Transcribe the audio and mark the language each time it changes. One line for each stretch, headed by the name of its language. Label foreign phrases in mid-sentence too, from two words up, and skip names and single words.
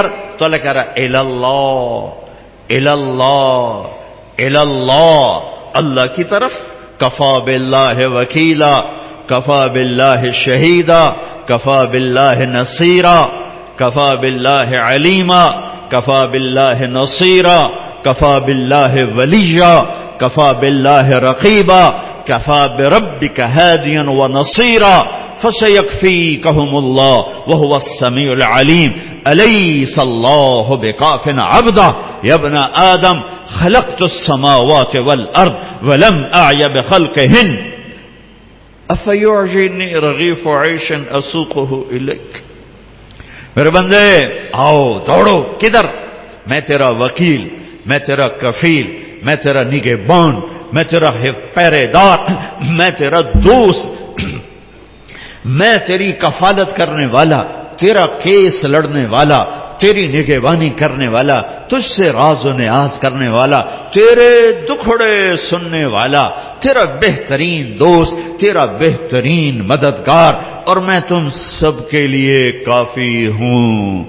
Urdu: تو اللہ کہہ رہا ہے
Arabic: الاللہ، الاللہ، الاللہ،
Urdu: اللہ کی طرف.
Arabic: کفا باللہ وکیلا، کفا باللہ شہیدا، کفا باللہ نصیرا، کفا باللہ علیما، کفا باللہ نصیرا، کفا باللہ ولیا، کفا باللہ رقیبا، کفا بربک ہادیا ونصیرا، فسیکفیکہم اللہ وہو السمیع العلیم. الیس اللہ بکاف عبدہ یا ابن آدم خلقت السماوات والارض ولم اعی بخلقہن افیعجبنی رغیف عیش اسوقہ الیک.
Urdu: میرے بندے آؤ دوڑو. کدھر؟ میں تیرا وکیل، میں تیرا کفیل، میں تیرا نگہبان، میں تیرا پہرے دار، میں تیرا دوست، میں تیری کفالت کرنے والا، تیرا کیس لڑنے والا، تیری نگہبانی کرنے والا، تجھ سے راز و نیاز کرنے والا، تیرے دکھڑے سننے والا، تیرا بہترین دوست، تیرا بہترین مددگار، اور میں تم سب کے لیے کافی ہوں.